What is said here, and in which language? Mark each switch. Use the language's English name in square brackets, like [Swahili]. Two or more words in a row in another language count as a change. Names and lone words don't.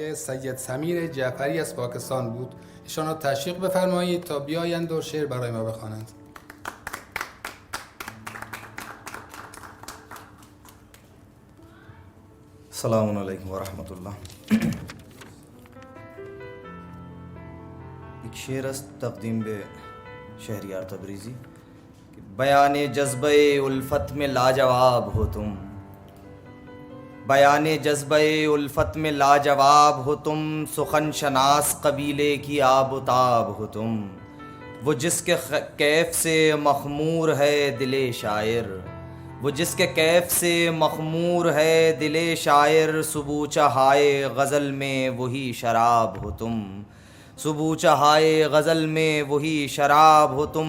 [Persian] سید سمیر جعفری از پاکستان بود. ایشان را تشویق بفرمایید تا بیایند و شعر برای ما بخوانند. [Arabic] السلام علیکم ورحمۃ اللہ. [Persian] ایک شعر است تقدیم به شہریار تبریزی. [Urdu] بیان جذبہ الفت میں لاجواب ہو تم، بیان جذبہ الفت میں لاجواب ہو تم، سخن شناس قبیلے کی آب و تاب ہو تم. وہ جس کے کیف سے مخمور ہے دل شاعر، وہ جس کے کیف سے مخمور ہے دل شاعر، صبو چہائے غزل میں وہی شراب ہو تم، صبو چہائے غزل میں وہی شراب ہو تم.